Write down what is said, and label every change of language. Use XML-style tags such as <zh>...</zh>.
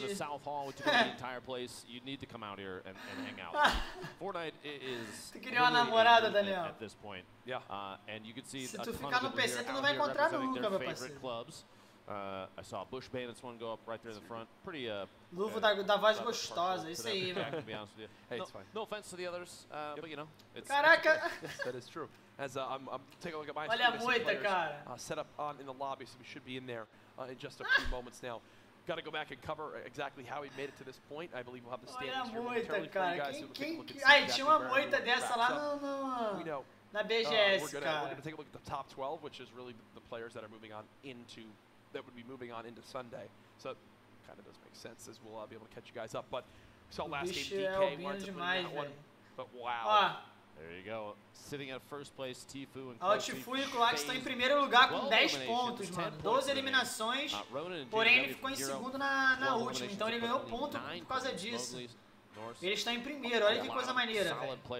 <en>We're the South Hall, which is the entire place. You need to come out here and hang out. Fortnite is</en> <pt>tu queria uma namorada, Daniel?</pt> <en>At this point. Yeah. And you can see</en> <pt>se tu ficar no PC, tu não vai encontrar nunca, meu parceiro.</pt> <en>Clubs. I saw Bush Bandits one go up right there in the front. Pretty</en> <pt>Luvo da voz gostosa, isso aí, mano.</pt> <en>To be honest with you. Hey, it's fine. No offense to the others, but you know, it's.</en> <pt>Caraca!</pt> <en>Yes, that is true. As I'm taking a look at my</en> <pt>Olha a moita, cara.</pt> <en>Set up in the lobby, so we should be in there in just a few moments now. Got to go back and cover exactly how he made it to this point. I believe we'll have the standings here momentarily for you guys.</en> <pt>Ai, tinha uma moita dessa lá na BGS, cara.</pt> <en>We're going to take a look at the top 12, which is really the players that are moving on into, that would be moving on into Sunday. So it kind of does make sense as we'll be able to catch you guys up. But we saw last game DK wanted to win that one. But wow. There you go. Sitting at first place, Tfue and</en> <pt>Ó, o Tfue e o Cloack estão em primeiro lugar com 10 pontos, mano. 12 eliminações, porém ele ficou em segundo na última, então ele ganhou ponto por causa disso. Eles estão em primeiro, olha que coisa maneira, velho.</pt>